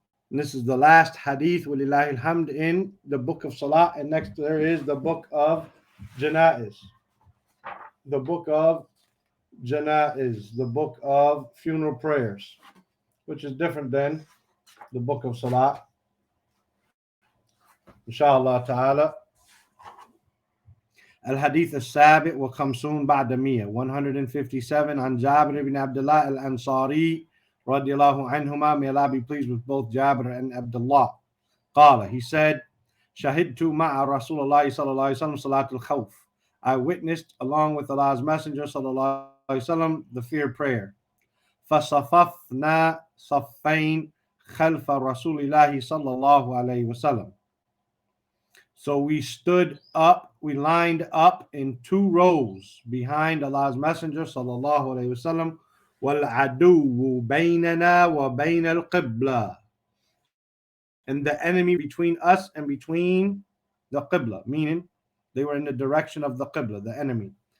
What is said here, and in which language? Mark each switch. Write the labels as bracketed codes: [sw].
[en] And this is the last hadith, walillahi alhamd, in the book of Salah. And next there is the book of Janaiz. The book of Janaiz, the book of funeral prayers, which is different than the book of Salah. Inshallah ta'ala. [ar] الحديث السابع وخمسون بعد مية 157 عن جابر بن عبد الله الأنصاري رضي الله عنهما, [en] may Allah be pleased with both Jabir and Abdullah. [ar] قال, [en] he said, [ar] شهدت مع رسول الله صلى الله عليه وسلم صلاة الخوف. [en] I witnessed along with Allah's Messenger [ar] صلى الله عليه وسلم [en] the fear prayer. [ar] فصففنا صفين خلف رسول الله صلى الله عليه وسلم. [en] So we stood up, we lined up in two rows behind Allah's Messenger sallallahu alayhi wasallam. [ar] وَالْعَدُوُّ بَيْنَنَا وَبَيْنَ الْقِبْلَةِ. [en] And the enemy between us and between the Qibla, meaning they were in the direction of the Qibla, the enemy.